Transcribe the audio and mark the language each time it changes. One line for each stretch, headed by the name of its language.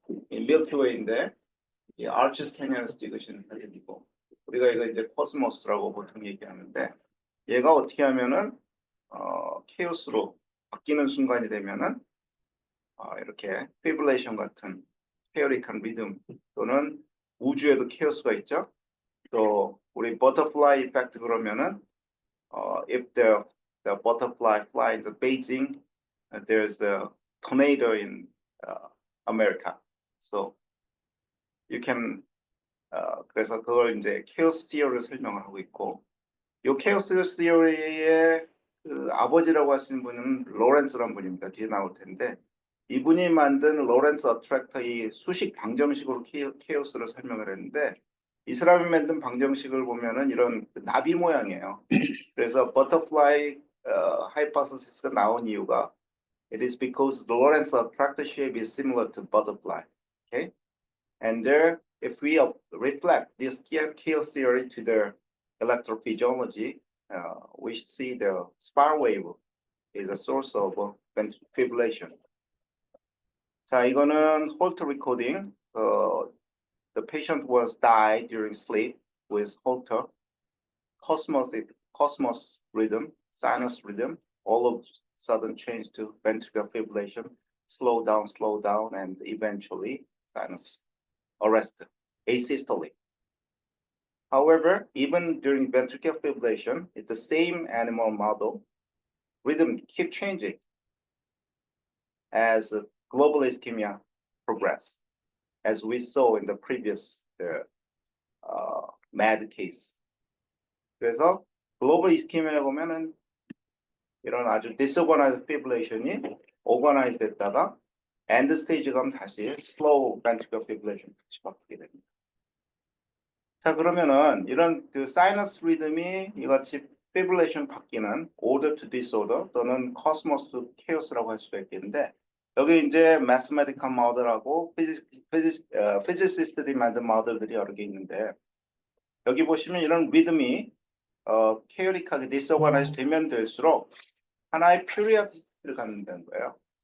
Korean: 이 밀키웨이인데 이 아르치스 캐니언에서 찍으신 사진이고 우리가 이거 이제 코스모스라고 보통 얘기하는데 얘가 어떻게 하면은 케이오스로 바뀌는 순간이 되면은 이렇게 피블레이션 같은 페어릭한 리듬 또는 우주에도 케이오스가 있죠. 또 우리 버터플라이 이펙트 그러면은
English: if the butterfly flies to Beijing, there's the tornado in America. So you can
Korean: 그래서 그걸 이제 케이오스 티어리를 설명을 하고 있고 이 케이오스 티어리의 그 아버지라고 하시는 분은 로렌스라는 분입니다. 뒤에 나올 텐데 이분이 만든 로렌스 어트랙터 이 수식 방정식으로 케이오스를 설명을 했는데 이 사람이 만든 방정식을 보면은 이런 나비 모양이에요. 그래서 버터플라이 하이포테시스가 나온 이유가 it is because the Lorentz attractor shape is similar to butterfly.
English: Okay, and there, if we reflect this chaos theory to the electrophysiology, we see the spiral wave is a source of fibrillation.
Korean: 자, 이거는
English: Holt recording. The patient was died during sleep with Holter, cosmos rhythm, sinus rhythm, all of a sudden change to ventricular fibrillation, slow down, and eventually sinus arrest, asystole. However, even during ventricular fibrillation, it's the same animal model. Rhythm keep changing as global ischemia progress, as we saw in the previous MAD case.
Korean: 그래서 글로벌 이스케미아에 보면은 이런 아주 디스오거나이즈 피블레이션이 오거나이즈 됐다가 엔드 스테이지 가면 다시 슬로우 ventricular fibrillation 다시 바뀌게 됩니다. 자, 그러면은 이런 그 사이너스 리듬이 이같이 fibrillation 바뀌는 order to disorder 또는 cosmos to chaos라고 할 수가 있겠는데 여기 이제 mathematical model하고 physicist들이 만든 모델들이 여러 개 있는데 여기 보시면 이런 리듬이 케어릭하게 디스오거나이즈 되면 될수록 하나의 periodicit를 갖는다는 거예요.